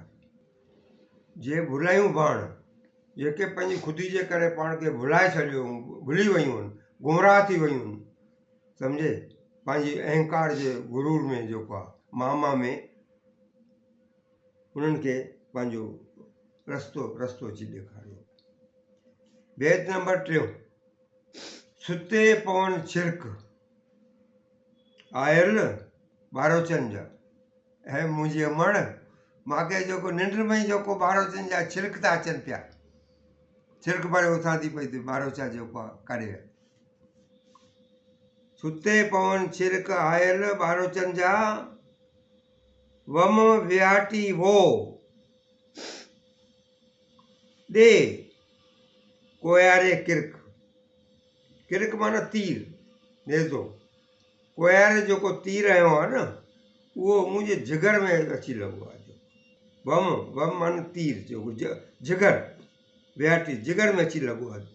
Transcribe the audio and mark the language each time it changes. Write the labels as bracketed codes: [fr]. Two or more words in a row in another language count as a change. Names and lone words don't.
[sd] जे भुलायूं भाण, जेके पंहिंजी ख़ुदि जे करे पाण खे भुलाए छॾियो, भुली वियूं आहिनि, गुमराह थी वियूं आहिनि, सम्झे, पंहिंजी अहंकार जे गुरूर में जेको आहे मामा में, उन्हनि खे पंहिंजो रस्तो अची ॾेखारियो। बैत नंबर टियों। सुते पवन छिरक आयल ॿारोचन जा। ऐं मुंहिंजी अमड़ मूंखे जेको निंड में ई जेको ॿारोचन जा छिरक था अचनि पिया, छिरक भरे उथां थी पई थी ॿारोचा जेको आहे करे। सुते पवन छिरक आयल ॿारोचन जा वम विहाटी वो ॾे कोयारे किरक। किरक माना तीर, नेज़ो। कोयारे जेको तीर आयो आहे न उहो मुंहिंजे जिगर में अची लॻो आहे। वम माना तीर जेको जिगर, विहाटी जिगर में अची लॻो आहे।